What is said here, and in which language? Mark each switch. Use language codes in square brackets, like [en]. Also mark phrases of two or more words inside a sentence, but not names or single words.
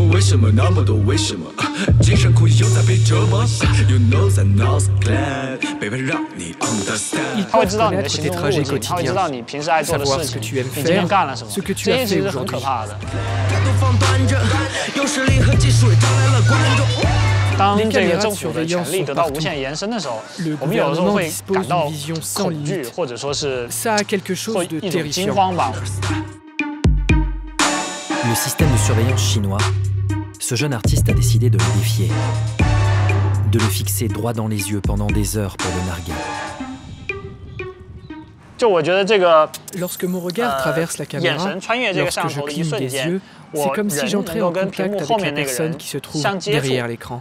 [zh] 什么那么多为什么？精神苦又在被折磨。 [en] You know that now's glad， baby [zh] 让你 understand。他会知道你的行动路径，他会知道你平时爱做的事情，你今天干了什么，这些其实很可怕的。当这个政府的权力得到无限延伸的时候，我们有的时候会感到恐惧，或者说是会一种惊慌吧。 [fr] Le système de surveillance chinois, ce jeune artiste a décidé de le défier, de le fixer droit dans les yeux pendant des heures pour le narguer. Lorsque mon regard traverse la caméra, lorsque je cligne des yeux, c'est comme si j'entrais en contact avec la personne qui se trouve derrière l'écran.